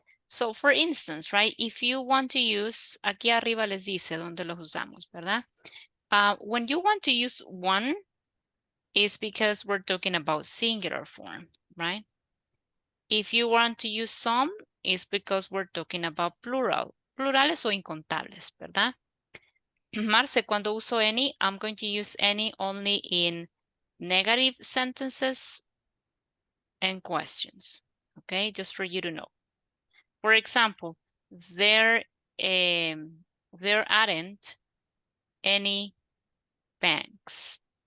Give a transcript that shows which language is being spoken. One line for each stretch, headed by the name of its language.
English: So, for instance, right, if you want to use,
Spanish: aquí arriba les dice donde los usamos, ¿verdad?
English: When you want to use one, is because we're talking about singular form, right? If you want to use some, it's because we're talking about plural.
Spanish: Plurales o incontables, ¿verdad?
English: Marce,
Spanish: cuando uso
English: any, I'm going to use any only in negative sentences and questions, okay? Just for you to know. For example, there aren't any banks.